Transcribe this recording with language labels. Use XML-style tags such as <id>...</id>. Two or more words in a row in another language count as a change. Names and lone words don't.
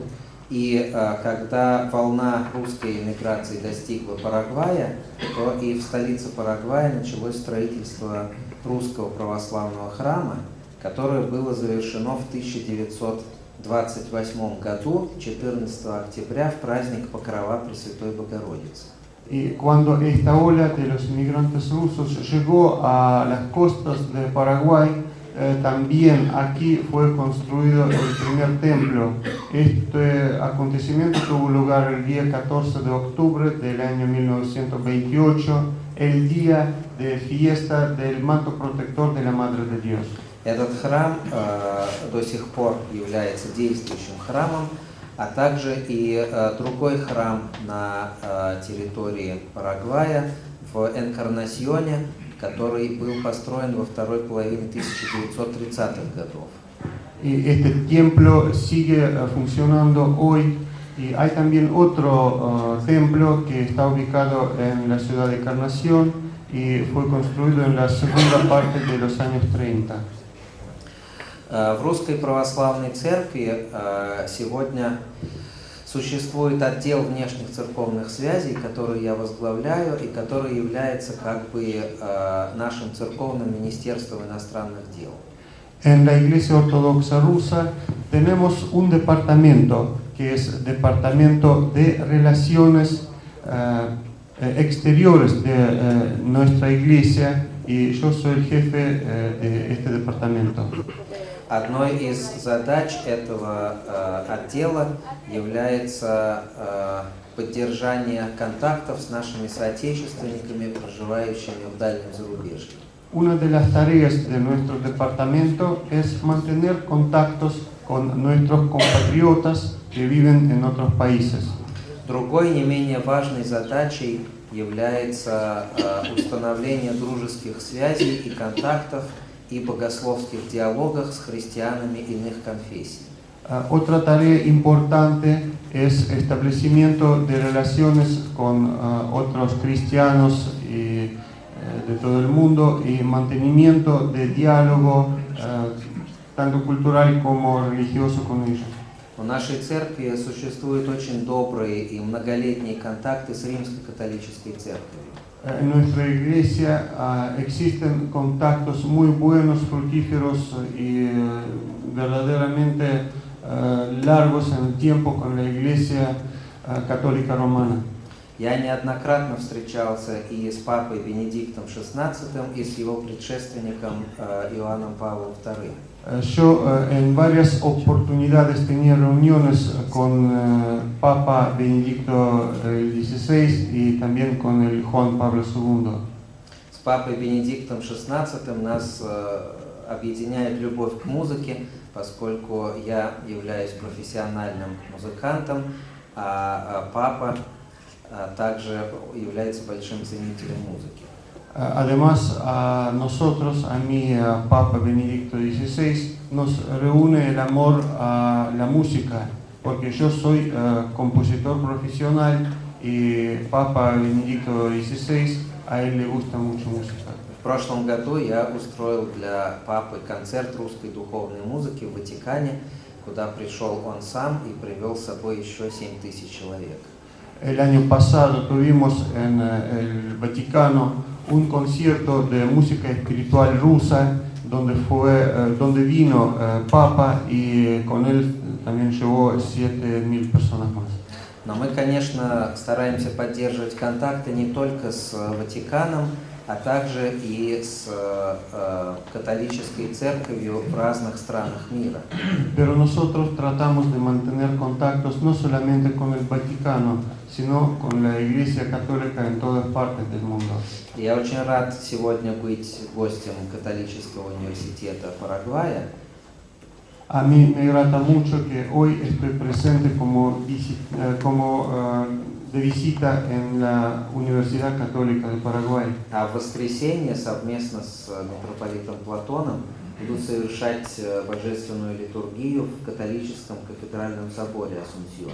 <ru>И когда волна русской эмиграции достигла Парагвая, то и в столице Парагвая началось строительство русского православного храма, которое было завершено в 1928 году, 14 октября, в праздник Покрова Пресвятой Богородицы.</ru> <es>Y cuando esta ola de los inmigrantes rusos llegó a las costas de Paraguay, también aquí fue construido el primer templo. Este acontecimiento tuvo lugar el día 14 de octubre del año 1928, el día de fiesta del manto protector de la Madre de Dios.</es> <ru>Этот храм до сих пор является действующим храмом, а также и другой храм на территории Парагвая в Энкарнасьоне, который был построен во второй половине 1930-х годов.</ru> <es>Y este templo sigue funcionando hoy y hay también otro templo que está ubicado en la ciudad de Encarnación y fue construido en la segunda parte de los años 30.</es> <ru>В Русской Православной Церкви сегодня существует отдел внешних церковных связей, который я возглавляю и который является как бы нашим церковным министерством иностранных дел.</ru> <es>En la Iglesia Ortodoxa Rusa tenemos un departamento que es Departamento de Relaciones Exteriores de nuestra Iglesia y yo soy el jefe de este departamento.</es> <ru>Одной из задач этого отдела является поддержание контактов с нашими соотечественниками, проживающими в дальнем зарубежье.</ru> <es>Una de las tareas de nuestro departamento es mantener contactos con nuestros compatriotas que viven en otros países.</es> <ru>Другой не менее важной задачей является установление дружеских связей и контактов и богословских диалогах с христианами иных конфессий.</ru> <es>Otra tarea importante es establecimiento de relaciones con otros cristianos de todo el mundo y mantenimiento de diálogo tanto cultural como religioso con ellos.</es> <ru>В нашей церкви существуют очень добрые и многолетние контакты с Римской католической церковью.</ru> <es>En nuestra iglesia existen contactos muy buenos, fructíferos y verdaderamente largos en el tiempo con la iglesia Católica Romana.</es> <ru>Я неоднократно встречался и с папой Бенедиктом XVI, и с его предшественником Иоанном Павлом II.</ru> <es>Yo en varias oportunidades tenía reuniones con Papa Benedicto XVI y también con el Juan Pablo II.</es> <ru>С папой Бенедиктом XVI нас объединяет любовь к музыке, поскольку я являюсь профессиональным музыкантом, а папа также является большим ценителем музыки.</ru> <es>Además, a nosotros, a mí, a Papa Benedicto XVI, nos reúne el amor a la música, porque yo soy compositor profesional y Papa Benedicto XVI, a él le gusta mucho música.</es> <ru>В прошлом году я устроил для папы концерт русской духовной музыки в Ватикане, куда пришел он сам и привел с собой еще 7000 человек.</ru> <es>El año pasado tuvimos en el Vaticano un concierto de música espiritual rusa donde vino Papa y con él también llevó 7000 personas más.</es> <ru>Но мы, конечно, стараемся поддерживать контакты не только с Ватиканом, а также и с католической церковью в разных странах мира.</ru> <es>Pero nosotros tratamos de mantener contactos no solamente con el Vaticano, sino con la Iglesia Católica en todas partes del mundo.</es> <ru>Я очень рад сегодня быть гостем католического университета Парагвая.</ru> <es>A mí me grata mucho que hoy estoy presente como de visita en la Universidad Católica de Paraguay.</es> <ru>А в воскресенье совместно с митрополитом Платоном буду совершать божественную литургию в католическом кафедральном соборе Асунción.</ru>